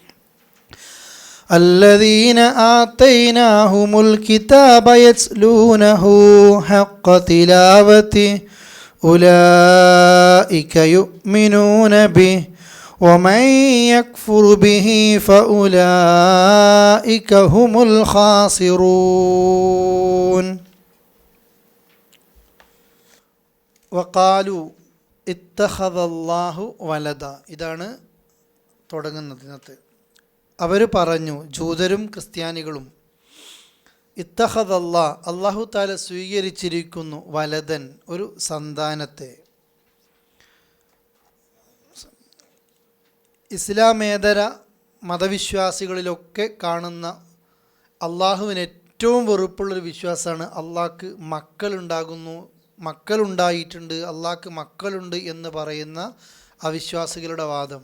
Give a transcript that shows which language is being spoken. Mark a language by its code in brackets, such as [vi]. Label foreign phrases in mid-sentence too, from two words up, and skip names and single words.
[ar] الذين آتيناهم الكتاب يتلونه حق تلاوته أولئك يؤمنون به ومن يكفر به فأولئك هم الخاسرون. وقالوا اتخذ الله ولدا. [ml] ഇതാണ് തുടങ്ങുന്നത്. അവർ പറഞ്ഞു, ജൂതരും ക്രിസ്ത്യാനികളും, ഇത്തഖദല്ലാ, അല്ലാഹു തആല സ്വീകരിച്ചിരിക്കുന്നു, വലദൻ, ഒരു സന്താനത്തെ. ഇസ്ലാമേതര മതവിശ്വാസികളിലൊക്കെ കാണുന്ന അള്ളാഹുവിന് ഏറ്റവും വെറുപ്പുള്ളൊരു വിശ്വാസമാണ് അള്ളാഹ്ക്ക് മക്കളുണ്ടായിട്ടുണ്ട്, അള്ളാഹ്ക്ക് മക്കളുണ്ട് എന്ന് പറയുന്ന അവിശ്വാസികളുടെ വാദം.